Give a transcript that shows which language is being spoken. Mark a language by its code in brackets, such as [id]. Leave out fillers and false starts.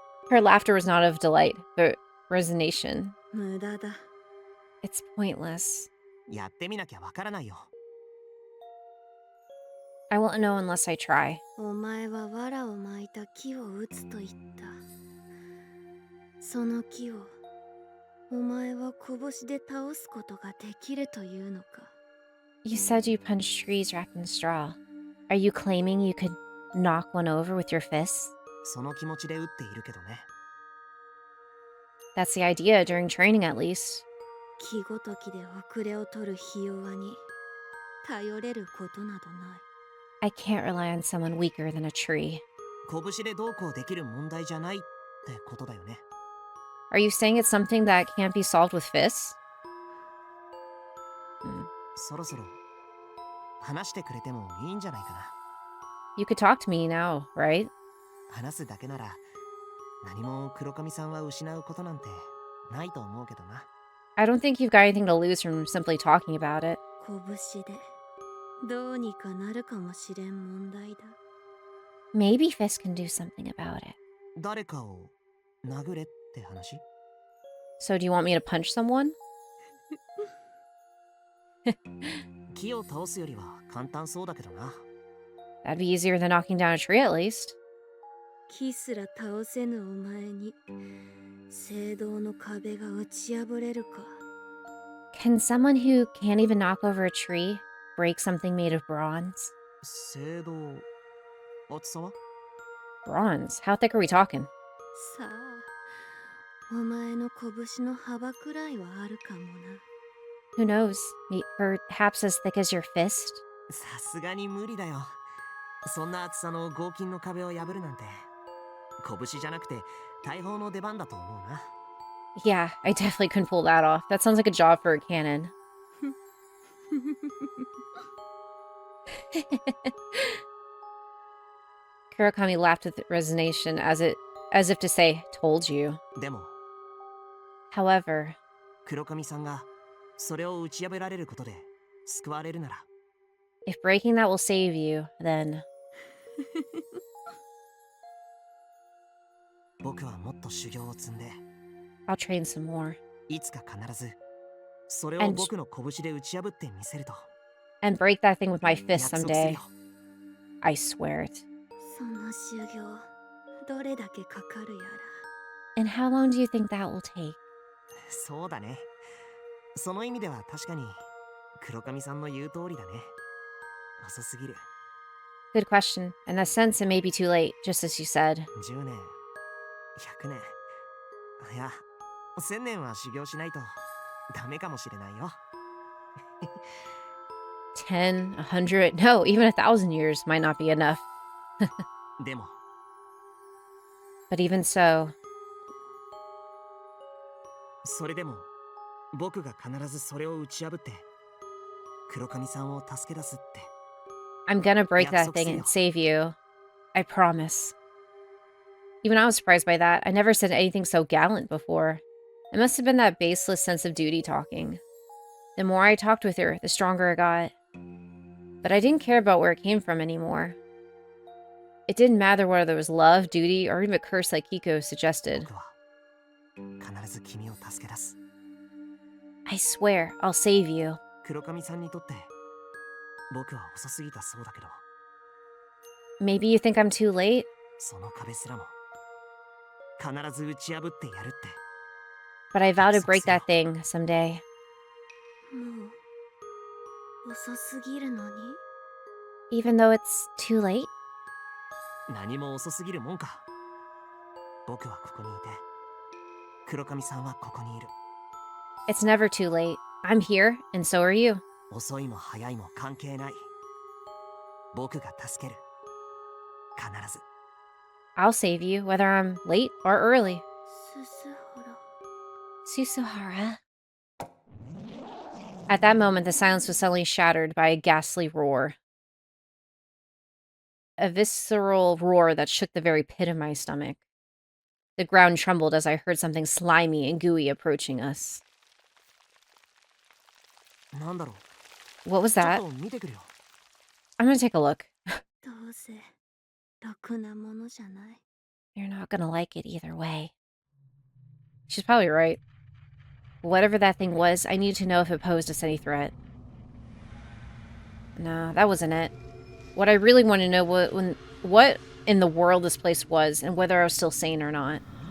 [en] Her laughter was not of delight, but resignation. [ja] 無駄だ。 [en] It's pointless. [ja] やってみなきゃわからないよ。 [en] I won't know unless I try. [ja] お前は藁を巻いた木を打つと言った。その木をお前は拳で倒すことができるというのか。 [en] You said you punched trees wrapped in straw. Are you claiming you could knock one over with your fists? [ja] その気持ちで打っているけどね。 [en] That's the idea during training, at least. [ja] 木ごときで遅れを取るひ弱に頼れることなどない。 [en] I can't rely on someone weaker than a tree. [ja] 拳でどうこうできる問題じゃないってことだよね。 [en] Are you saying it's something that can't be solved with fists? [ja] そろそろ話してくれてもいいんじゃないかな。 [en] You could talk to me now, right? [ja] 話すだけなら何も黒髪さんは失うことなんてないと思うけどな。 [en] I don't think you've got anything to lose from simply talking about it. [ja] 拳でどうにかなるかもしれん問題だ。 [en] Maybe fists can do something about it. [ja] 誰かを殴れって話？ [en] So do you want me to punch someone? [ja] 木を倒すよりは簡単そうだけどな。 [en] That'd be easier than knocking down a tree, at least. [ja] 木すら倒せぬお前に聖堂の壁が打ち破れるか。 [en] Can someone who can't even knock over a tree break something made of bronze? [ja] 聖堂厚さは？ [en] Bronze? How thick are we talking? [ja] さあ、お前の拳の幅くらいはあるかもな。 [en] Who knows? Perhaps as thick as your fist? [ja] さすがに無理だよ。そんな厚さの合金の壁を破るなんて拳じゃなくて大砲の出番だと思うな。 [en] Yeah, I definitely couldn't pull that off. That sounds like a job for a cannon. Kurokami laughed with resignation as if to say, told you. [ja] でも [en] However, [ja] 黒髪さんがそれを打ち破られることで救われるなら [en] if breaking that will save you, then [ja] 僕はもっと修行を積んで [en] I'll train some more. [ja] いつか必ずそれを [en] And- [ja] 僕の拳で打ち破ってみせると [en] And break that thing with my [ja] 約 [en] fist [ja] 束する [en] someday. [ja] よ [en] I swear it. [ja] その修行どれだけかかるやら [en] And how long do you think that will take? [ja] そうだねその意味では確かに黒髪さんの言う通りだね遅すぎる [en] Good question. In a sense, it may be too late, just as you said. [ja] 10年100年いや1000年は修行しないとダメかもしれないよ [en] 10, 100, no, even 1,000 years might not be enough. [ja] でも [en] But even so, [ja] それでも僕が必ずそれを打ち破って黒髪さんを助け出すって [en] I'm gonna break that thing and save you. I promise. Even I was surprised by that. I never said anything so gallant before. It must have been that baseless sense of duty talking. The more I talked with her, the stronger it got. But I didn't care about where it came from anymore. It didn't matter whether it was love, duty, or even a curse like Kiko suggested. [ja] 僕は必ず君を助け出す [en] I swear, I'll save you. [ja] 黒髪さんにとって僕は遅すぎたそうだけど [en] Maybe you think I'm too late? [ja] その壁すらも必ず打ち破ってやるって [en] But I vow to break that thing someday. [ja] もう遅すぎるのに [en] Even though it's too late? [ja] 何も遅すぎるもんか僕はここにいて黒髪さんはここにいる [en] It's never too late. I'm here, and so are you. [ja] 遅いも早いも関係ない僕が助ける必ず [en] I'll save you, whether I'm late or early. [ja] すすほら [en] Susuhara. At that moment, the silence was suddenly shattered by a ghastly roar. A visceral roar that shook the very pit of my stomach. The ground trembled as I heard something slimy and gooey approaching us. [ja] なんだろう [en] What was [ja] ちょっ [en] that? [ja] と見てくるよ [en] I'm gonna take a look. [ja] どうせろくなものじゃない [en] You're not gonna like it either way. She's probably right. Whatever that thing was, I needed to know if it posed us any threat. No, that wasn't it. What I really wanted to know what in the world this place was and whether I was still sane or not.